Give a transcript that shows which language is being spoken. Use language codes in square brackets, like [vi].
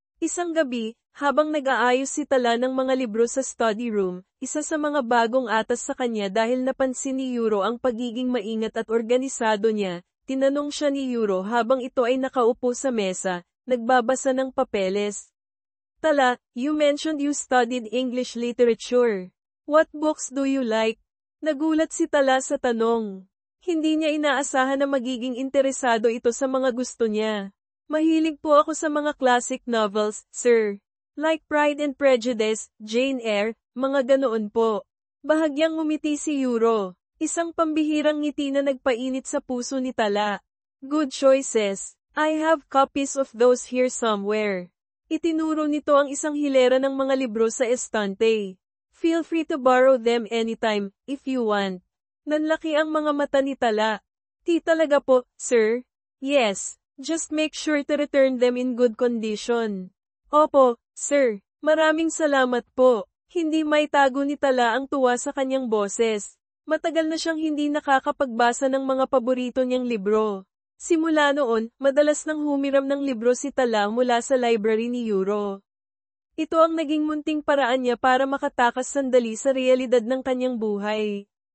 [tl] Isang gabi, habang nag-aayos si Tala ng mga libro sa study room, isa sa mga bagong atas sa kanya dahil napansin ni Yuro ang pagiging maingat at organisado niya, tinanong siya ni Yuro habang ito ay nakaupo sa mesa, nagbabasa ng papeles. [en] Tala, you mentioned you studied English literature. What books do you like? [tl] Nagulat si Tala sa tanong. Hindi niya inaasahan na magiging interesado ito sa mga gusto niya. Mahilig po ako sa mga classic novels, sir. Like Pride and Prejudice, Jane Eyre, mga ganoon po. Bahagyang ngumiti si Yuro. Isang pambihirang ngiti na nagpainit sa puso ni Tala. [en] Good choices. I have copies of those here somewhere. [tl] Itinuro nito ang isang hilera ng mga libro sa estante. [en] Feel free to borrow them anytime, if you want. [tl] Nanlaki ang mga mata ni Tala. Di talaga po, sir? [en] Yes, just make sure to return them in good condition. [tl] Opo, sir. Maraming salamat po. Hindi maitago ni Tala ang tuwa sa kanyang boses. Matagal na siyang hindi nakakapagbasa ng mga paborito niyang libro. Simula noon, madalas nang humiram ng libro si Tala mula sa library ni Euro. Ito ang naging munting paraan niya para makatakas sandali sa realidad ng kanyang buhay.